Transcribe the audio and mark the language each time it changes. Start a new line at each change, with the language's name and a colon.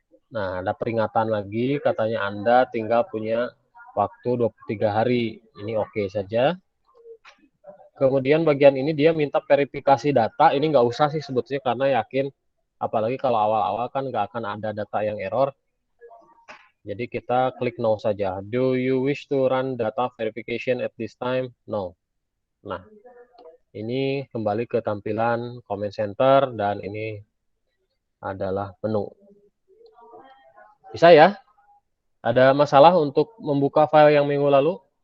Indonesian: Nah, ada peringatan lagi, katanya Anda tinggal punya waktu 23 hari. Ini oke saja. Kemudian bagian ini dia minta verifikasi data, ini nggak usah sih sebetulnya karena yakin, apalagi kalau awal-awal kan nggak akan ada data yang error. Jadi kita klik no saja.
English: Do you wish to run data verification at this time? No.
Indonesian: Nah, ini kembali ke tampilan comment center dan ini adalah menu. Bisa ya? Ada masalah untuk membuka file yang minggu lalu?